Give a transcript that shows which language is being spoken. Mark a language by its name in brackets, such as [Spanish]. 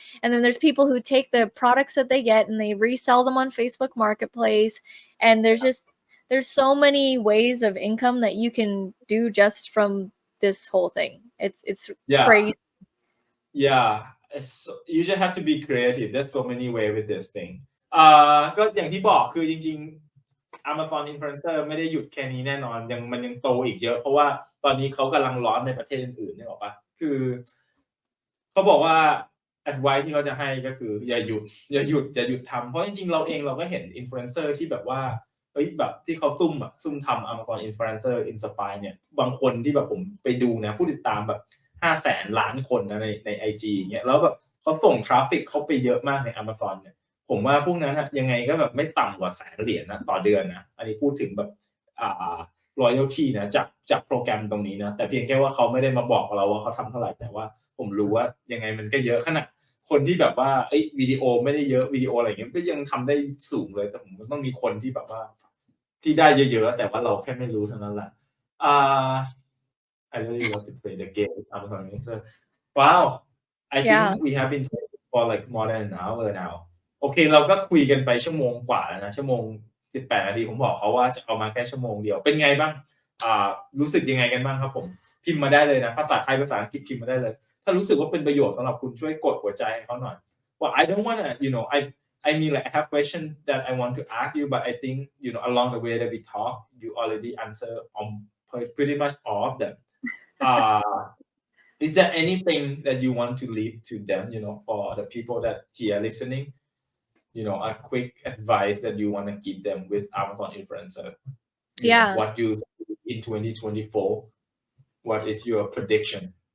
[English] And then there's people who take the products that they get and they resell them on Facebook Marketplace. And there's so many ways of income that you can do just from this whole thing. It's crazy. Yeah, you just have to be creative. There's so many ways with this thing. [Thai] ก็อย่างที่บอกคือจริงๆ Amazon Influencer ไม่ได้หยุดแค่นี้แน่นอนมันยังโตอีกเยอะเพราะว่าตอนนี้เขากำลังร้อนในประเทศอื่นๆนึกออกปะคือ เขาบอกว่า advice ที่เขาจะให้ก็คืออย่าหยุดทำเพราะจริงๆเราเองเราก็เห็น influencer ที่แบบว่าแบบที่เขาซุ่มทำ Amazon Influencer Inspire เนี่ยบางคนที่แบบผมไปดูนะผู้ติดตามแบบ500,000 ล้านคนนะใน IG อย่างเงี้ยแล้วแบบเขาส่งทราฟฟิกเขาไปเยอะมากใน Amazon เนี่ยผมว่าพวกนั้นยังไงก็แบบไม่ต่ำกว่า$100,000นะต่อเดือนนะอันนี้พูดถึงแบบ royalty นะจากโปรแกรมตรงนี้นะแต่เพียงแค่ว่าเขาไม่ได้มาบอกเราว่าเขาทำเท่าไหร่แต่ว่าผมรู้ว่ายังไงมันก็เยอะขนาดคนที่แบบว่าวิดีโอไม่ได้เยอะวิดีโออะไรอย่างเงี้ยก็ยังทำได้สูงเลยแต่ผมต้องมีคนที่แบบว่าที่ได้เยอะๆแต่ว่าเราแค่ไม่รู้เท่านั้นแหละ [English] I really love to play the game with Amazon Mixer. Wow, I think we have been talking for like more than an hour now. [Thai] โอเคเราก็คุยกันไปชั่วโมงกว่าแล้วนะชั่วโมง18 นาทีผมบอกเขาว่าจะเอามาแค่ชั่วโมงเดียวเป็นไงบ้างรู้สึกยังไงกันบ้างครับผมพิมพ์มาได้เลยนะภาษาไทยภาษาอังกฤษพิมพ์มาได้เลยถ้ารู้สึกว่าเป็นประโยชน์สำหรับคุณช่วยกดหัวใจให้เขาหน่อย [English] Well, I don't wanna I mean like I have questions that I want to ask you, but I think along the way that we talk, you already answer pretty much all of them. Is there anything that you want to leave to them, for the people that here listening, a quick advice that you want to give them with Amazon Influencer? What you in 2024? What is your prediction?